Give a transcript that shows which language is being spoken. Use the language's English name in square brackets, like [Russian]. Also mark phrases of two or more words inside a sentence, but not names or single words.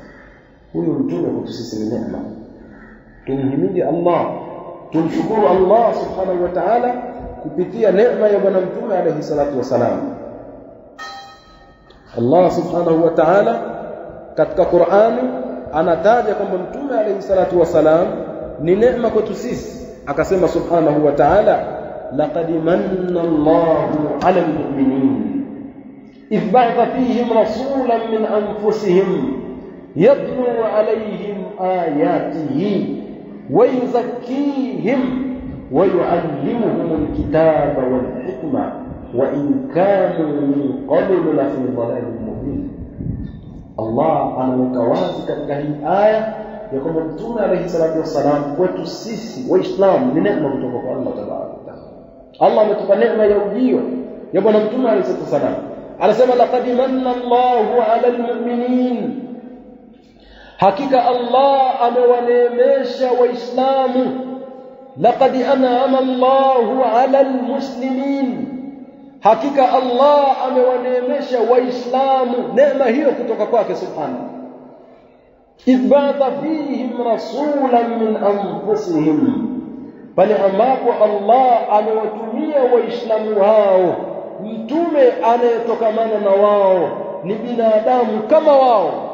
[Swahili] Huyu mtume kwetu sisi ni neema. Tumhimidi Allah, tumshukuru Allah [Arabic] سبحانه وتعالى [Swahili] kupitia neema ya bwana mtume [Arabic] عليه الصلاة والسلام. [Swahili] Allah [Arabic] سبحانه وتعالى [Swahili] katika Qur'ani anataja kwamba mtume [Arabic] عليه الصلاة والسلام [Swahili] ni neema kwetu sisi, akasema [Arabic] سبحانه وتعالى لقد من الله على المؤمنين إذ بعث فيهم رسولا من أنفسهم يتلو عليهم آياته ويزكيهم ويعلمهم الكتاب والحكمة وإن كانوا من قبل لفي ضلال مبين. [Swahili] Allah anaweka wazi katika hii aya ya kwamba mtume [Arabic] عليه الصلاة والسلام [Swahili] kwetu sisi waislamu ni neema kutoka kwa Allah [Arabic] تبارك وتعالى. [Swahili] Allah ametupa neema ya ujio ya bwana mtume [Arabic] عليه الصلاة والسلام. [Swahili] Anasema [Arabic] لقد من الله على المؤمنين, [Swahili] hakika Allah amewaneemesha waislamu. [Arabic] لقد أنعم الله على المسلمين, [Swahili] hakika Allah amewaneemesha waislamu neema hiyo kutoka kwake subhanahu. [Arabic] إذ بعث فيهم رسولا من أنفسهم, [Swahili] pale ambapo Allah amewatumia waislamu hao mtume anayetokamana na wao, ni binadamu kama wao.